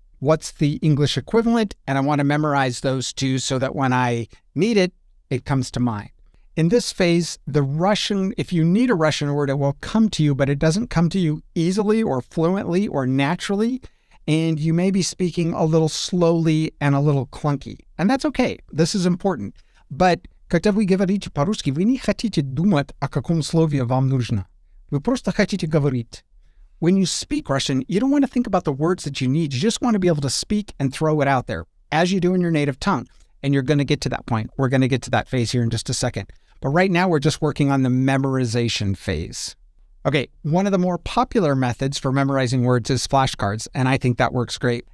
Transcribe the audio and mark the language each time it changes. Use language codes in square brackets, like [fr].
[en] What's the English equivalent? And I want to memorize those 2 so that when I need it, it comes to mind. In this phase, if you need a Russian word, it will come to you, but it doesn't come to you easily or fluently or naturally. And you may be speaking a little slowly and a little clunky. And that's okay. This is important. [ru] But когда вы говорите по-русски, вы не хотите думать, о каком слове вам нужно. Вы просто хотите говорить. [en] When you speak Russian, you don't want to think about the words that you need. You just want to be able to speak and throw it out there, as you do in your native tongue. And you're going to get to that point. We're going to get to that phase here in just a second. But right now, we're just working on the memorization phase. Okay, one of the more popular methods for memorizing words is flashcards, and I think that works great.